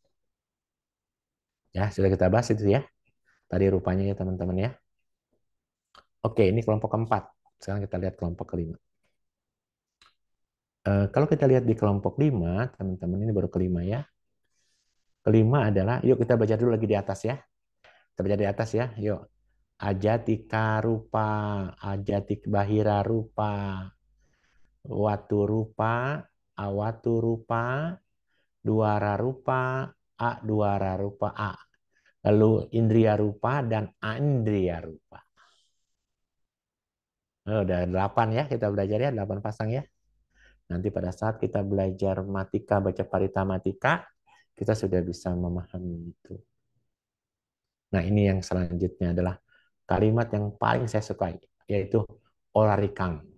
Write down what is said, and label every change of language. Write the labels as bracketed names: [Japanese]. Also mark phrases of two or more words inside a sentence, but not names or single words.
[Indonesian] Ya, sudah kita bahas itu ya. Tadi rupanya ya teman-teman ya. Oke, ini kelompok keempat. Sekarang kita lihat kelompok kelima. Kalau kita lihat di kelompok 5, teman-teman ini baru kelima ya. Kelima adalah, yuk kita belajar dulu lagi di atas ya. Kita belajar di atas ya, yuk. [Pali] Ajatika rupa, ajatik bahira rupa, watu rupa, awatu rupa, duara rupa, duara rupa a. Lalu indria rupa dan aindria rupa. [Indonesian] Udah 8 ya kita belajar ya, 8 pasang ya. Nanti pada saat kita belajar matika, baca parita matika, kita sudah bisa memahami itu. Nah ini yang selanjutnya adalah kalimat yang paling saya sukai, yaitu olarikang.